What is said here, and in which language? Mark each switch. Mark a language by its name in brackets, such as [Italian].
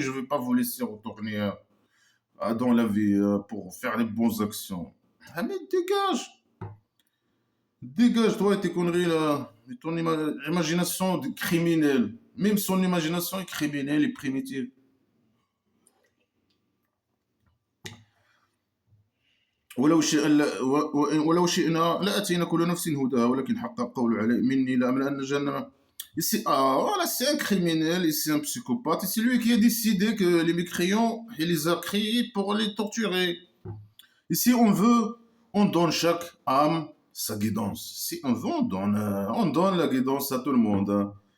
[French] Je ne vais pas vous laisser retourner dans la vie pour faire les bonnes actions. Ah mais dégage! Dégage, toi et tes conneries là. Et ton imagination de criminel. Même son imagination est criminelle et primitive. [Arabic] ولو شئنا لاتينا كل نفس هداها ولكن حق القول علي مني لاملأن جهنم. [French] Ici, ah, voilà, c'est un criminel, c'est un psychopathe, et c'est lui qui a décidé que les mécréants, il les a créés pour les torturer. Et si on veut, on donne chaque âme sa guidance. Si on veut, on donne la guidance à tout le monde, hein.